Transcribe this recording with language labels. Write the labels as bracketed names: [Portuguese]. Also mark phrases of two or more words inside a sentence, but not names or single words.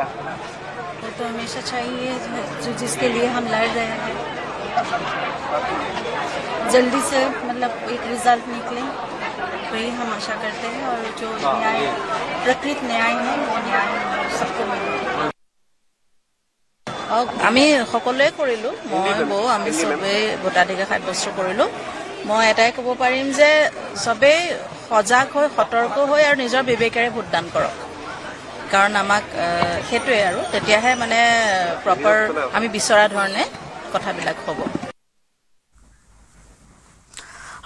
[Hindi] वो तो हमेशा चाहिए जो जिसके लिए हम लड़ रहे हैं जल्दी से मतलब एक रिजल्ट निकले वही हम आशा करते हैं और जो न्याय प्रकृत न्याय है वो न्याय सबको मिले [Assamese] আমি সকলোৱে কৰিলোঁ মই বৌ আমি চবেই ভোটাধিকাৰ সাব্যস্ত কৰিলোঁ মই এটাই ক'ব পাৰিম যে চবেই সজাগ হৈ সতৰ্ক হৈ আৰু নিজৰ বিবেকেৰে ভোটদান কৰক কাৰণ আমাক সেইটোৱে আৰু তেতিয়াহে মানে প্ৰপাৰ আমি বিচৰা ধৰণে কথাবিলাক হ'ব